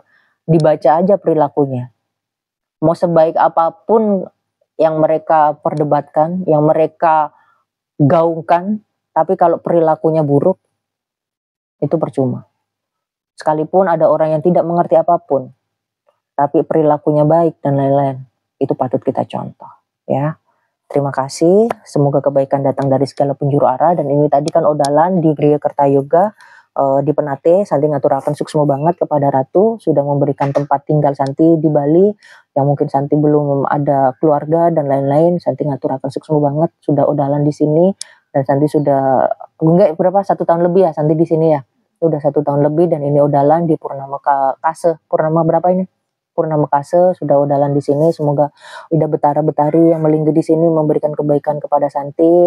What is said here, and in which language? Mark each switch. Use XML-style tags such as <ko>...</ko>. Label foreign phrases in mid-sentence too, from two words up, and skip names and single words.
<id>Dibaca aja perilakunya. Mau sebaik apapun yang mereka perdebatkan, yang mereka gaungkan, tapi kalau perilakunya buruk, itu percuma. Sekalipun ada orang yang tidak mengerti apapun, tapi perilakunya baik dan lain-lain, itu patut kita contoh, ya. Terima kasih, semoga kebaikan datang dari segala penjuru arah. Dan ini tadi kan odalan di Griya Kertayoga di Penate. Santi</id> <ban>ngaturakan suksma banget</ban> <id>kepada Ratu, sudah memberikan tempat tinggal Santi di Bali, yang mungkin Santi belum ada keluarga dan lain-lain. Santi</id> <ban>ngaturakan suksma banget,</ban> <id>sudah odalan di sini, dan Santi sudah, enggak berapa, 1 tahun lebih ya Santi di sini ya. Udah 1 tahun lebih, dan ini odalan di Purnama Kase. Purnama berapa ini? Purnama Kase, sudah odalan di sini. Semoga Ida Betara Betari yang melinggi di sini memberikan kebaikan kepada Santi.</id>